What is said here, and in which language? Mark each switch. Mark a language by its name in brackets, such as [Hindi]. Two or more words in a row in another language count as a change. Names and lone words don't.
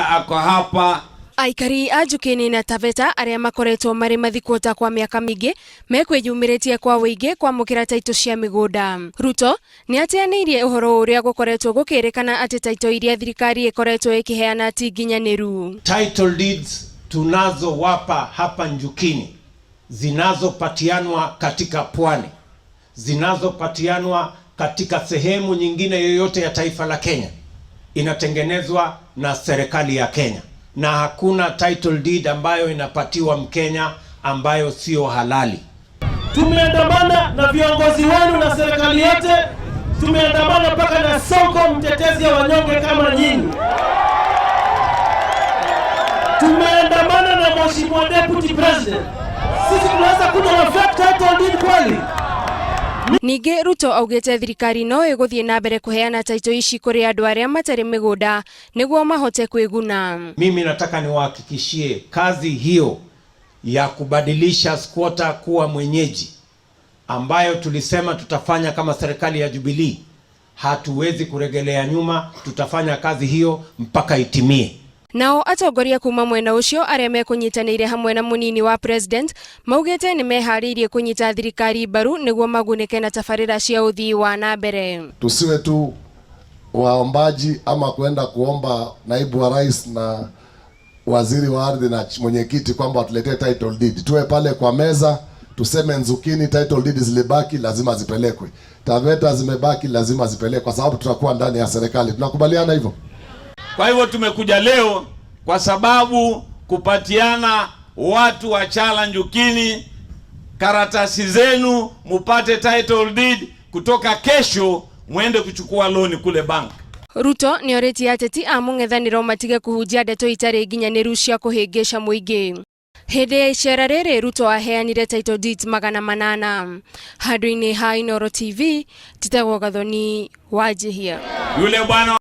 [Swahili] wako hapa. [Kikuyu] Aikari a Njukini na Taveta aria makoretwo mari mathikota kwa miaka mingi mekwiyumiritie kwa wigi kwamukira taito cia migunda. Ruto ni ateanirie uhoro uria gukoretwo gukirikana ati taito iria thirikari ikoretwo ikiheana ti nginyaniru. [English] Title deeds [Swahili] tunazowapa hapa Njukini zinazopatianwa katika pwani, zinazopatianwa katika sehemu nyingine yoyote ya taifa la Kenya inatengenezwa na serikali ya Kenya, na hakuna [English] title deed [Swahili] ambayo inapatiwa Mkenya ambayo sio halali. Tumeandamana na viongozi wenu na serikali yote, tumeandamana mpaka na Sonko, mtetezi wa wanyonge kama nyinyi. Tumeandamana na Mheshimiwa [English] Deputy President. [Swahili] Sisi tunaweza kuja na [English] fake title deed [Swahili] kweli? [Kikuyu] Ningi Ruto augite thirikari no iguthie na mbere kuheana taito ici kuri andu aria matari migunda niguo mahote kwiguna. [Swahili] Mimi nataka niwahakikishie kazi hiyo ya kubadilisha squatter kuwa mwenyeji ambayo tulisema tutafanya kama serikali ya Jubilee, hatuwezi kuregelea nyuma, tutafanya kazi hiyo mpaka itimie. [Kikuyu] Nao atongoria kuma mwena ucio aria mekunyitanire hamwe na munini wa president maugite ni meharirie kunyita thirikari baru niguo magunike na tafarira cia uthii wa na mbere. [Swahili] Tusiwe tu waombaji ama kwenda kuomba naibu wa rais na waziri wa ardhi na mwenyekiti kwamba watuletee [English] title deed. [Swahili] Tuwe pale kwa meza tuseme Njukini [English] title deed [Swahili] zilibaki, lazima zipelekwe. Taveta zimebaki, lazima zipelekwe, kwa sababu tutakuwa ndani ya serikali. Tunakubaliana hivyo? Kwa hivyo tumekuja leo kwa sababu kupatiana watu wa Chala Njukini karatasi zenu mupate [English] title deed, [Swahili] kutoka kesho muende kuchukua loan kule bank. [Kikuyu] Ruto ni oreti ateti a mung'ethaniro matige kuhunjia ndeto itari nginyaniru cia kuhingisha muingi. Hede ya icera riri Ruto aheanire [English] title deeds [Kikuyu] 800. Handũ-inĩ ha Inooro TV, Titagwo Gathoni, Wajir. [Swahili] Yule bwana